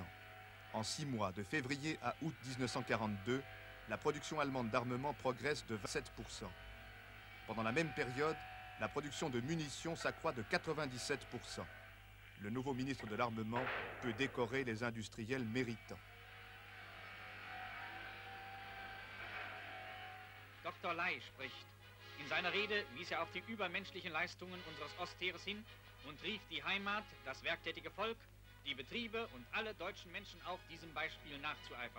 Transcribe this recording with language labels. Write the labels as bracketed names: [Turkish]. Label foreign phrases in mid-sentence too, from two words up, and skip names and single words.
[French] En 6 mois, de février à août 1942, la production allemande d'armement progresse de 27%. Pendant la même période, la production de munitions s'accroît de 97%. Le nouveau ministre de l'Armement peut décorer les industriels méritants. [German] Dr. Ley spricht. In seiner Rede wies er auf die übermenschlichen Leistungen unseres Ostheeres hin und rief die Heimat, das werktätige Volk, die Betriebe und alle deutschen Menschen auf, diesem Beispiel nachzueifern.